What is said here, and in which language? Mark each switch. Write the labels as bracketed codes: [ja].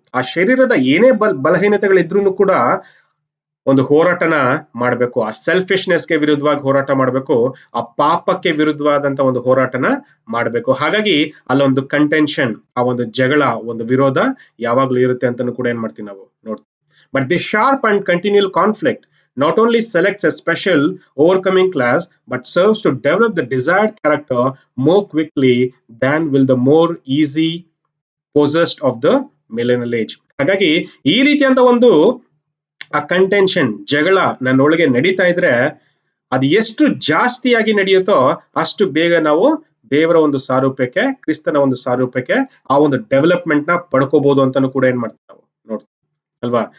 [kn] ಆ ಶರೀರದ ಏನೇ ಬಲಹೀನತೆಗಳಿದ್ರು ಕೂಡ ಒಂದು ಹೋರಾಟನ ಮಾಡ್ಬೇಕು. ಆ ಸೆಲ್ಫಿಶ್ನೆಸ್ಗೆ ವಿರುದ್ಧವಾಗಿ ಹೋರಾಟ ಮಾಡ್ಬೇಕು, ಆ ಪಾಪಕ್ಕೆ ವಿರುದ್ಧವಾದಂತ ಒಂದು ಹೋರಾಟನ ಮಾಡ್ಬೇಕು. ಹಾಗಾಗಿ ಅಲ್ಲೊಂದು ಕಂಟೆನ್ಷನ್, ಆ ಒಂದು ಜಗಳ, ಒಂದು ವಿರೋಧ ಯಾವಾಗ್ಲೂ ಇರುತ್ತೆ ಅಂತಾನು ಕೂಡ ಏನ್ ಮಾಡ್ತೀವಿ ನಾವು ನೋಡ್ತೀವಿ. [en] But the sharp and continual conflict not only selects a special overcoming class but serves to develop the desired character more quickly than will the more easy possessed of the millennial age. [kn] ಹಾಗಾಗಿ ಈ ರೀತಿಯಂತ ಒಂದು ಆ contention, ಜಗಳ ನನ್ನೊಳಗೆ ನಡೀತಾ ಇದ್ರೆ ಅದು ಎಷ್ಟು ಜಾಸ್ತಿಯಾಗಿ ನಡೆಯುತ್ತೋ ಅಷ್ಟು ಬೇಗ ನಾವು ದೇವರ ಒಂದು ಸಾರೂಪ್ಯಕ್ಕೆ, ಕ್ರಿಸ್ತನ ಒಂದು ಸಾರೂಪ್ಯಕ್ಕೆ ಆ ಒಂದು ಡೆವಲಪ್ಮೆಂಟ್ ನ ಪಡ್ಕೋಬಹುದು ಅಂತಾನು ಕೂಡ ಏನ್ ಮಾಡ್ತೀವಿ ನಾವು ನೋಡ್ತೀವಿ ಅಲ್ವಾ.